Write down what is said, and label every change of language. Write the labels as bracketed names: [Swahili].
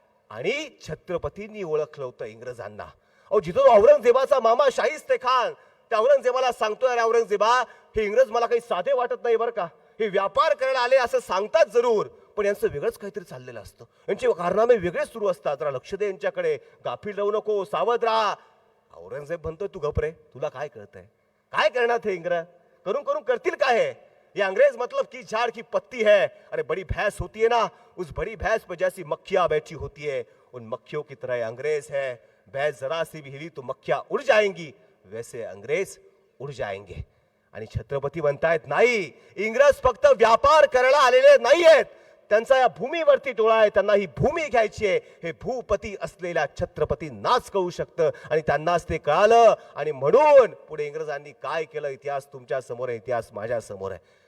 [Marathi] आणि छत्रपतींनी ओळखलं होतं इंग्रजांना. अहो, जिथं औरंगजेबाचा मामा शाहिस्ते खान त्या औरंगजेबाला सांगतोय, अरे औरंगजेबा, हे इंग्रज मला काही साधे वाटत नाही बरं का, हे व्यापार करायला आले असं सांगतात जरूर, पण यांचं वेगळंच काहीतरी चाललेलं असतं, यांचे कारनामे वेगळेच सुरू असतात, जरा लक्ष दे यांच्याकडे, गाफील राहू नको, सावध राहा. औरंगजेब म्हणतोय, तू गप रे, तुला काय कळतंय? काय करणार हे इंग्रज? करून करून करतील काय है? [Hindi] ये अंग्रेज मतलब की झाड़ की पत्ती है. अरे बड़ी भैंस होती है ना, उस बड़ी भैंस पर जैसी मक्खियां बैठी होती है, उन मक्खियों की तरह अंग्रेज है. भैंस जरा सी भी हिली तो मक्खियां उड़ जाएंगी, वैसे अंग्रेज उड़ जाएंगे. [Marathi] आणि छत्रपती म्हणतायत, नाही, इंग्रज फक्त व्यापार करायला आलेले नाहीयेत, त्यांचा या भूमीवरती डोळा आहे, त्यांना ही भूमी घ्यायची आहे. हे भूपती असलेल्या छत्रपतींनाच कळू शकतं आणि त्यांनाच ते कळालं. आणि म्हणून पुढे इंग्रजांनी काय केलं, इतिहास तुमच्या समोर आहे, इतिहास माझ्या समोर आहे.